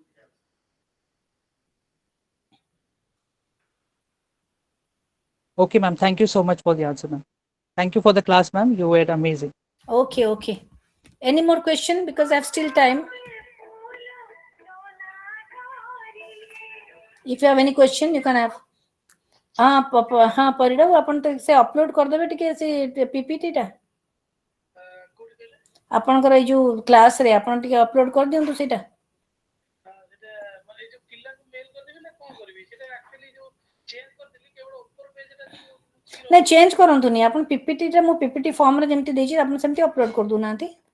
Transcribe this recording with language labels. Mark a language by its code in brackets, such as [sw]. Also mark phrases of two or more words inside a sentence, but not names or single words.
[en] Okay, ma'am. Thank you so much for the answer, ma'am. Thank you for the class, ma'am. You were amazing. Okay, okay. Any more question? Because I have still time. If you have any question, you can have. [or] ହଁ ପରିଡ଼ାକୁ ଆପଣ ତ ସେ ଅପଲୋଡ଼ କରିଦେବେ ଟିକେ ସେ ପିପିଟିଟା ଆପଣଙ୍କର ଏଇ ଯୋଉ କ୍ଲାସରେ ଆପଣ ଟିକେ ଅପଲୋଡ଼ କରିଦିଅନ୍ତୁ ସେଇଟା। ନାଇଁ ଚେଞ୍ଜ କରନ୍ତୁନି ଆପଣ ପିପିଟିଟା ମୁଁ ପିପିଟି ଫର୍ମରେ ଯେମିତି ଦେଇଛି ଆପଣ ସେମିତି ଅପଲୋଡ଼ କରିଦେଉନାହାନ୍ତି।